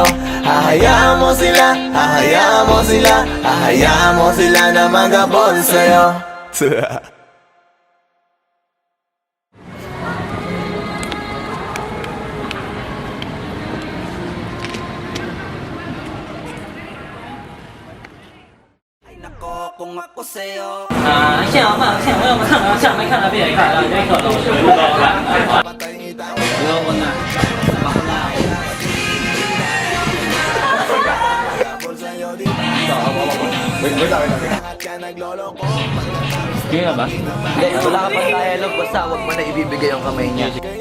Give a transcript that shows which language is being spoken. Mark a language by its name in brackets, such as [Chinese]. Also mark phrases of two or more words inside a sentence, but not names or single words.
[Filipino] Hahayaan mo sila, hahayaan mo sila, hahayaan mo sila na maghabol sa'yo. Kung ako sa'yo, [Chinese] 现场看，现场要不看了，下没看了，别看了，别看了。 [Filipino] Hindi nga ba? Hindi, wala ka pang dialogue, basta huwag mo na ibibigay yung kamay niya.